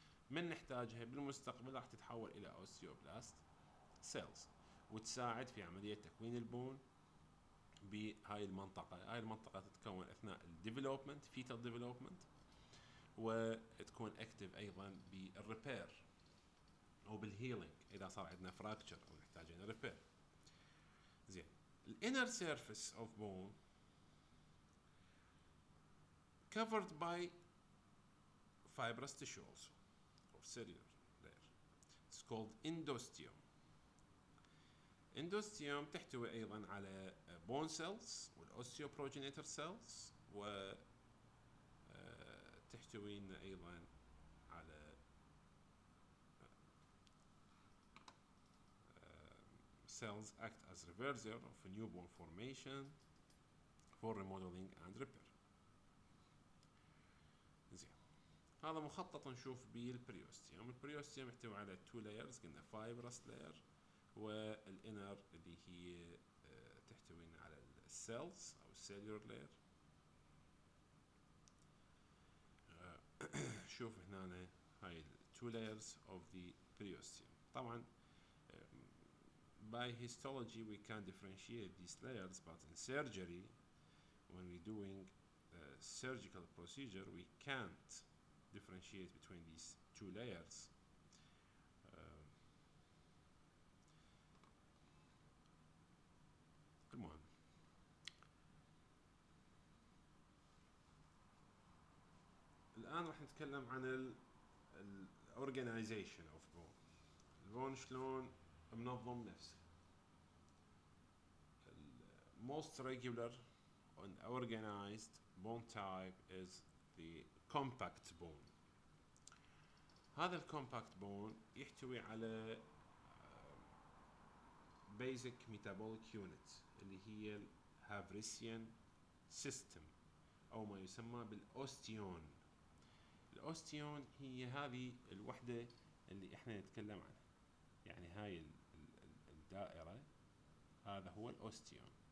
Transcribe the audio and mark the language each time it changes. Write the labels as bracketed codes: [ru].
[ar] من نحتاجها بالمستقبل راح تتحول الى اوستيوبلاست سيلز وتساعد في عملية تكوين البون بهاي المنطقة. هاي المنطقة تتكون أثناء الديفلوبمنت فيتال ديفلوبمنت، وتكون اكتف أيضا بالريبير أو بالهيلينج إذا صار عندنا فراكتشر أو نحتاج إلى ريبير. زين، [en] الانر surface of bone covered by fibrous tissue also or cellular layer. It's called endosteum. endosteum [ar] تحتوي أيضا على [en] bone cells والosteoprogenitor cells، [ar] و تحتوي أيضا على [en] cells act as reverser of newborn formation for remodeling and repair. [ar] زين، هذا مخطط نشوف به البريوستيوم. البريوستيوم يحتوي على 2 layers، قلنا fibrous layer والانر اللي هي تحتوي على السيلز او السيلولر لاير. شوف هنا هاي [en] two layers of the periosteum. طبعا by histology we can differentiate these layers, but in surgery when we're doing a surgical procedure we can't differentiate between these two layers. [ar] المهم الآن راح نتكلم عن ال [en] organization of bone. [ar] البون شلون منظم نفسه. [en] Most regular and organized bone type is the compact bone. [ar] هذا الcompact bone يحتوي على basic metabolic unit اللي هي الهافريسيان system أو ما يسمى بالأوستيون. الأوستيون هي هذه الوحدة اللي احنا نتكلم عنها، يعني هاي الدائرة هذا هو الأوستيون.